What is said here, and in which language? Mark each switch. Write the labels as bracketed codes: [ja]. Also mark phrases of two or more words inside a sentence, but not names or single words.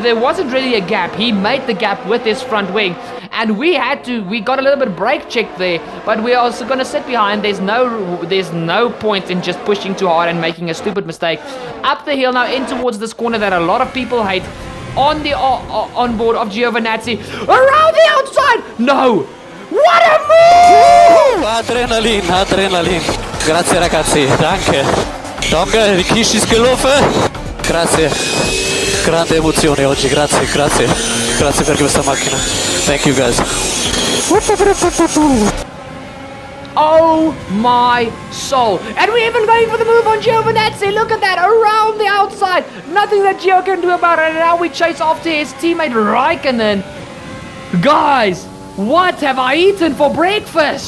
[en] There wasn't really a gap. He made the gap with his front wing. And we got a little bit brake check there, but we're also going to sit behind. There's no point in just pushing too hard and making a stupid mistake. Up the hill now, in towards this corner that a lot of people hate. On the onboard of Giovinazzi. Around the outside! No! What a move! [it] Adrenalin. Grazie ragazzi, [de] danke. Danke, die Kies ist gelaufen. [it] Grazie. Grande emozione oggi, grazie. Grazie per questa macchina. [en] Thank you guys. Oh my soul. And we're even going for the move on Giovinazzi. Look at that, around the outside. Nothing that Gio can do about it. And now we chase after his teammate Raikkonen. Guys, what have I eaten for breakfast?